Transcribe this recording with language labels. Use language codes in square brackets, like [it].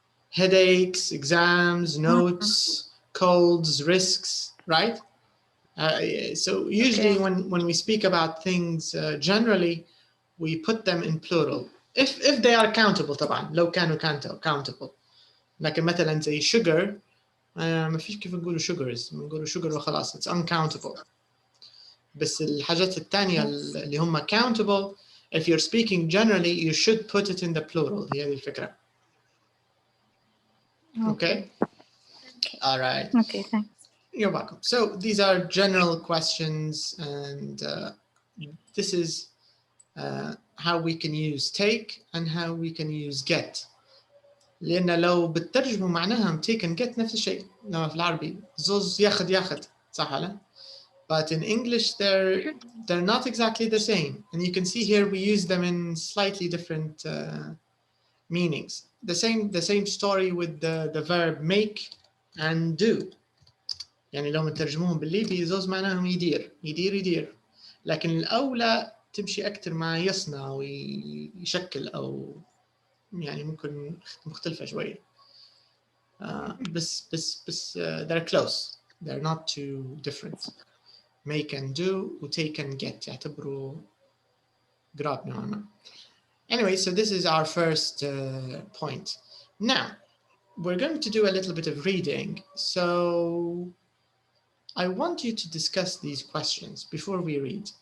[en] Headaches, exams, notes, colds, risks, right? So usually when we speak about things generally, we put them in plural. If they are countable [ar] طبعا، لو كانوا [en] countable. [ar] لكن مثلا زي sugar ما فيش كيف نقولوا sugars، نقولوا sugar وخلاص، [en] it's uncountable. [ar] بس الحاجات الثانية اللي هم [en] countable, if you're speaking generally, you should put it in the plural. [ar] هي هذه الفكرة. [en] Okay? All right. Okay, thanks. You're welcome. So these are general questions, and this is how we can use take and how we can use get. [ar] لأن لو بتترجموا معناها take and get نفس الشيء. لما في العربي زوز ياخد صح ولا؟ [en] But in English, they're not exactly the same. And you can see here we use them in slightly different meanings. The same story with the verb make and do. [ar] يعني لو مترجموهم بالليبي زوز معناهم يدير. لكن الأولى تمشي أكثر مع يصنع ويشكل أو يعني ممكن مختلفة شوية. [en] بس they're close. They're not too different. Make and do و take and get [ar] يعتبروا قراب نوعا ما. [en] Anyway, so this is our first point. Now, we're going to do a little bit of reading. So I want you to discuss these questions before we read.